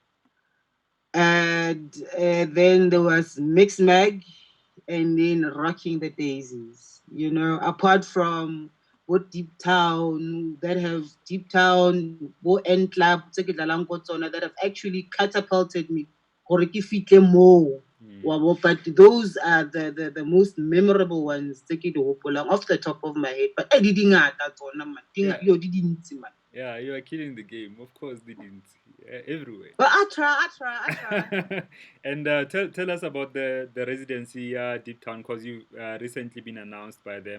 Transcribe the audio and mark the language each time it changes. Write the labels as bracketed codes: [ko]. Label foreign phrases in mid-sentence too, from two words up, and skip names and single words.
[en] And then there was Mix Mag, and then Rocking the Daisies. Apart from what Deep Town, that have Deep Town, Bo End Club, that have actually catapulted me. [nso] Gore ke fihle moo. [en] But those are the most memorable ones off the top of my head. But I didn't Yeah. man. Yeah, you are killing the game. Of course, they didn't. Everywhere. But I try. And tell us about the residency Deep Town, because you recently been announced by them.